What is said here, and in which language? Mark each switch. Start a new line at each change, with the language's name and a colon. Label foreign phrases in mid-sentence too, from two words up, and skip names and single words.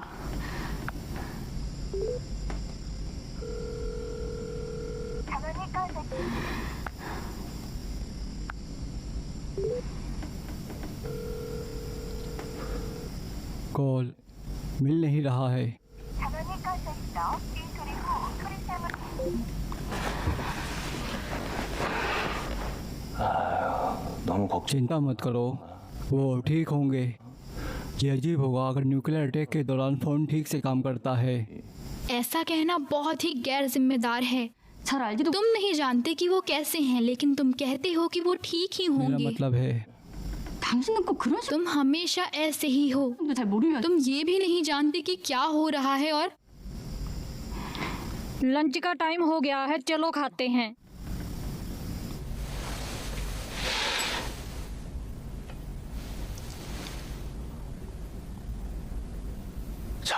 Hindi: कॉल मिल नहीं रहा है।
Korean: 너무 걱정.
Hindi: चिंता मत करो, वो ठीक होंगे। ये अजीब होगा अगर
English: nuclear attack
Hindi: के दौरान फ़ोन ठीक से काम करता है। ऐसा कहना बहुत ही गैर जिम्मेदार है।
Korean: 잘 알지도
Hindi: तुम नहीं जानते कि वो कैसे हैं, लेकिन तुम कहते हो कि वो ठीक ही मेरा होंगे। मतलब है
Korean: 당신은 꼭 그런
Hindi: तुम हमेशा ऐसे ही हो।
Korean: 식으로 잘 모르면
Hindi: तुम ये भी नहीं जानते कि क्या हो रहा है। और लंच का टाइम हो गया है, चलो खाते हैं।
Korean: 자,